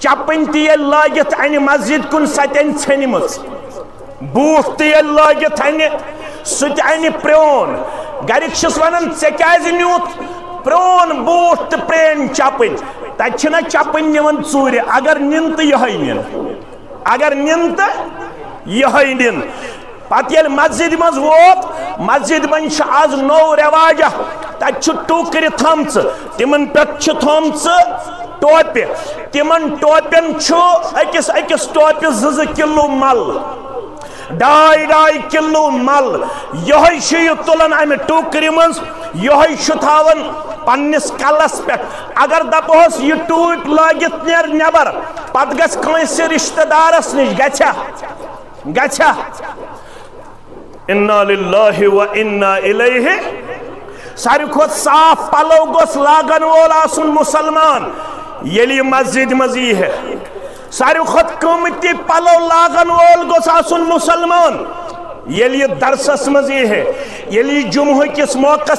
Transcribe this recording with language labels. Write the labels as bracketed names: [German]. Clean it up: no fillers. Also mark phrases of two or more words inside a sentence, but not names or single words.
[Kashmiri] چپن تہِ ییٚلہِ لٲگِتھ انہِ مسجد کُن سۄ تہِ انہِ ژھیٚنمٕژ بوٗٹھ تہِ ییٚلہِ لٲگِتھ انہِ سُہ تہِ انہِ پرٛون گرِکۍ چھِس ونان ژےٚ کیازِ نیوٗتھ پرٛون بوٗٹھ تہٕ پرٛٲنۍ چپن تتہِ چھِنہ چپن نِوان ژوٗرِ اگر نِن تہٕ یِہوٚے نِن اگر نِن تہٕ یِہوٚے نِن پتہٕ ییٚلہِ مسجد منٛز ووت مسجد منٛز چھُ آز نوٚو رٮ۪واجا تتہِ چھُ ٹوٗکرِ تھٲمژٕ تِمن پٮ۪ٹھ چھِ تھٲمژٕ ٹوپہِ تِمن ٹوپٮ۪ن چھُ أکِس ٹوپہِ 2 کِلوٗ مل 2.5 کِلوٗ مل یِہوٚے چھُ یہِ تُلان امہِ ٹوٗکرِ منٛز یِہوٚے چھُ تھاوان پننس کلس پٮ۪ٹھ اگر دپہوس یہِ ٹوٗپۍ لٲگِتھ نیر نٮ۪بر پتہٕ گژھِ کٲنٛسہِ رشتہٕ دارس نِش گژھیا [Arabic] انا للہ و انا الیہ [Kashmiri] ساروی کھۄتہٕ صاف پلو گوٚژھ لاگن وول آسُن مسلمان ییٚلہِ یہِ مسجد منٛز ییٖہے ساروی کھۄتہٕ قۭمتی پلو لاگن وول گوٚژھ آسُن مسلمان ییٚلہِ یہِ درسس منٛز ییٖہے ییٚلہِ یہِ جمعہ کِس موقعس